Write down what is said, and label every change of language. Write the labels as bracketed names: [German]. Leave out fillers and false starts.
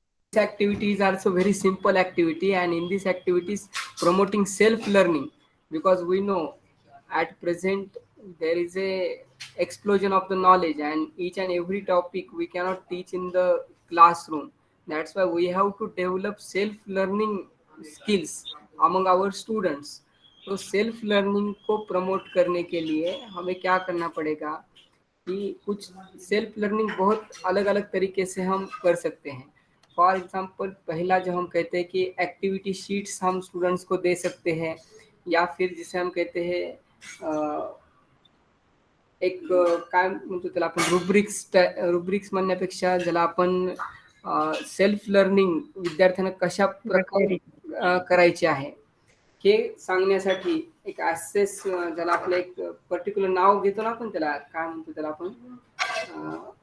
[English] This activity is also very simple activity, and in this activities promoting self-learning, because we know at present there is a explosion of the knowledge, and each and every topic we cannot teach in the classroom. That's why we have to develop self-learning skills among our students. [Hindi] तो self learning को promote करने के लिए हमें क्या करना पड़ेगा कि कुछ सेल्फ लर्निंग बहुत अलग अलग तरीके से हम कर सकते हैं. फॉर एग्जांपल, पहला जो हम कहते हैं कि एक्टिविटी शीट्स हम स्टुडंट्स को दे सकते हैं, या फिर जिसे हम कहते हैं एक [Marathi] काय म्हणतो त्याला आपण रुब्रिक्स म्हणण्यापेक्षा ज्याला आपण सेल्फ लर्निंग विद्यार्थ्यांना कशा प्रकारे करायचे आहे हे सांगण्यासाठी एक ॲसेस, ज्याला आपलं एक पर्टिक्युलर नाव घेतो ना आपण, त्याला काय म्हणतो त्याला आपण